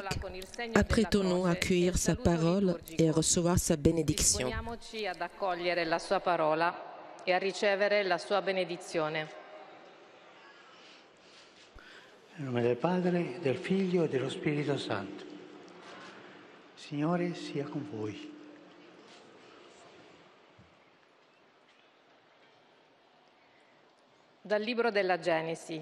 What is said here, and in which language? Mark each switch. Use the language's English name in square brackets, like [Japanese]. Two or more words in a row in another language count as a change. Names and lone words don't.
[French] Apprêtons-nous à accueillir sa parole et à recevoir sa bénédiction. [Italian] Ad accogliere la sua parola e a ricevere la sua benedizione. Nel nome del Padre, del Figlio e dello Spirito Santo. Signore sia con voi. Dal libro della Genesi.